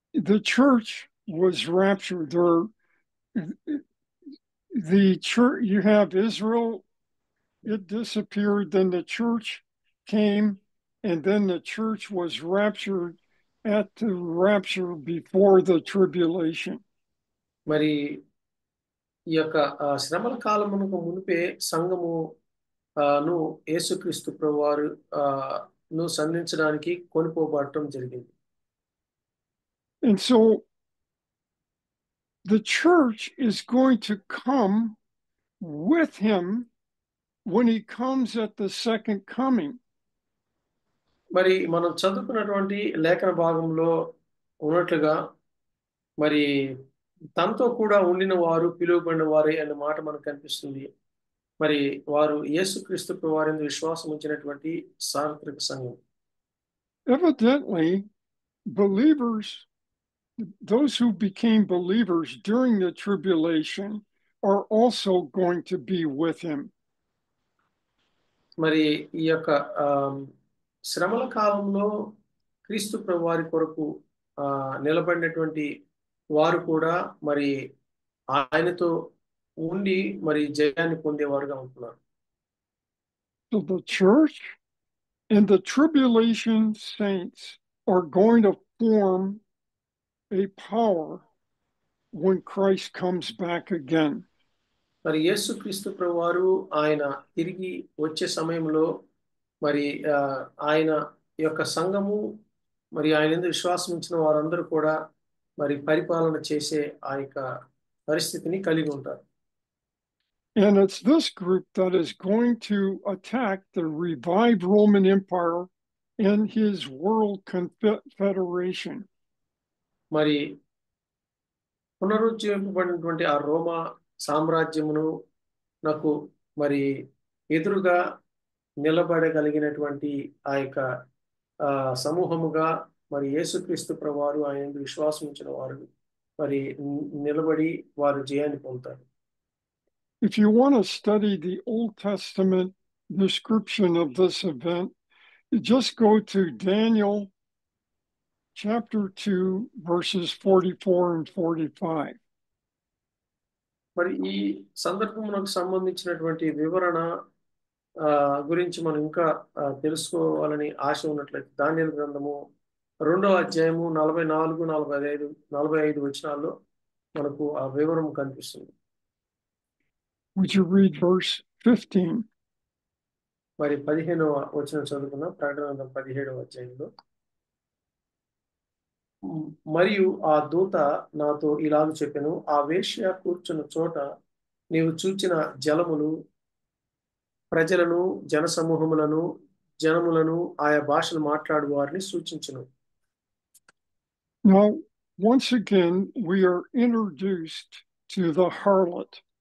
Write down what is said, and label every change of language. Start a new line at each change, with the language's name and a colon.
English: The church was raptured. The church, you have Israel, it disappeared, then the church came, and then the church was raptured at the rapture before the tribulation.
Telugu: మరి ఈ యొక్క శ్రమల కాలమునకు మునిపే సంఘము ను యేసుక్రీస్తు ప్రభువారు ను సంధించడానికి కొనిపోబడటం జరిగింది.
English: And so the church is going to come with him when he comes at the second coming.
Telugu: మరి మనం చదువుకున్నటువంటి లేఖన భాగంలో ఉన్నట్లుగా మరి తనతో కూడా ఉండిన వారు పిలువబడిన వారే అనే మాట మనకు కనిపిస్తుంది. మరి వారు యేసుక్రీస్తు వారిని విశ్వాసం ఉంచినటువంటి సార్వత్రిక సంఘం.
English: Evidently, believers, those who became believers during the tribulation, are also going to be with him.
Telugu: మరి ఈ యొక్క శ్రమల కాలంలో క్రీస్తు ప్రభువారి కొరకు నిలబడినటువంటి వారు కూడా మరి ఆయనతో ఉండి మరి జయాన్ని పొందేవారుగా ఉంటున్నారు.
English: So the church and the tribulation saints are going to form a power when Christ comes back again.
Telugu: మరి యేసుక్రీస్తు ప్రభువారు ఆయన తిరిగి వచ్చే సమయంలో మరి ఆయన యొక్క సంఘము మరి ఆయన యందు విశ్వాసం ఉంచిన వారందరూ కూడా మరి పరిపాలన చేసే ఆ యొక్క పరిస్థితిని కలిగి ఉంటారు.
English: And it's this group that is going to attack the revived Roman Empire and his world confederation.
Telugu: మరి పునరుజ్జీవింపబడినటువంటి ఆ రోమా సామ్రాజ్యమును నాకు మరి ఎదురుగా నిలబడగలిగినటువంటి ఆ యొక్క సమూహముగా మరి యేసుక్రీస్తు ప్రభువారు ఆయన విశ్వాసం ఉంచిన వారు మరి నిలబడి వారు జయాన్ని పొందుతారు.
English: If you want to study the Old Testament description of this event, you just go to Daniel chapter 2, verses 44 and 45.
Telugu: మరి ఈ సందర్భమునకు సంబంధించినటువంటి వివరణ గురించి మనం ఇంకా తెలుసుకోవాలని ఆశ ఉన్నట్లయితే దానియేలు గ్రంథము 2వ అధ్యాయము 44, 45 వచనాల్లో మనకు ఆ వివరం కనిపిస్తుంది.
English: Would you read verse 15?
Telugu: మరి 15వ వచనం చదువుకున్న ప్రకటన గ్రంథం 17వ అధ్యాయంలో, మరియు ఆ దూత నాతో ఇలాగ చెప్పెను, ఆ వేశ్య కూర్చున్న చోట నీవు చూచిన జలములు ప్రజలను జనసమూహములను జనములను ఆయా భాషలు మాట్లాడు వారిని సూచించును.
English: Now, once again, we are introduced to the harlot.